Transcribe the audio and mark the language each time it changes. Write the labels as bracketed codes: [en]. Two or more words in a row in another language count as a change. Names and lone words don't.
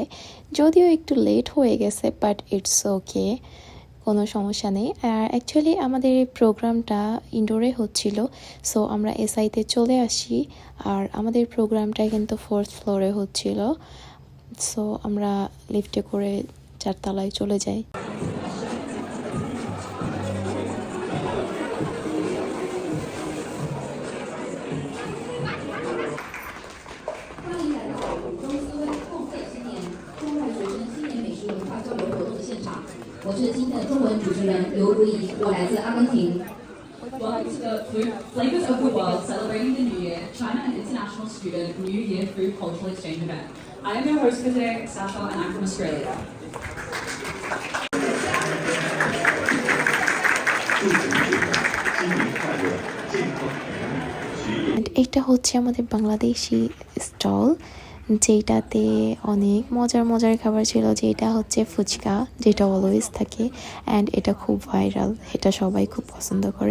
[bn] যদিও একটু লেট হয়ে গেছে, [en] but it's okay, [bn] কোনো সমস্যা নেই। আর অ্যাকচুয়ালি আমাদের এই প্রোগ্রামটা ইনডোরে হচ্ছিল, সো আমরা এসআইতে চলে আসি। আর আমাদের প্রোগ্রামটা কিন্তু 4th ফ্লোরে হচ্ছিল, সো আমরা লিফটে করে 4 তলায় চলে যাই। [zh] 我是今天的中文主持人刘如怡，我来自阿根廷。 [en] Welcome to the Food Flavors of the World, celebrating the New Year, China and International Student New Year Food Cultural Exchange event. I am your host for today, Sasha, and I'm from Australia. [bn] এটা হচ্ছে আমাদের বাংলাদেশি স্টল, যেটাতে অনেক মজার মজার খাবার ছিল, যেটা হচ্ছে ফুচকা, যেটা অলওয়েজ থাকে অ্যান্ড এটা খুব ভাইরাল, এটা সবাই খুব পছন্দ করে।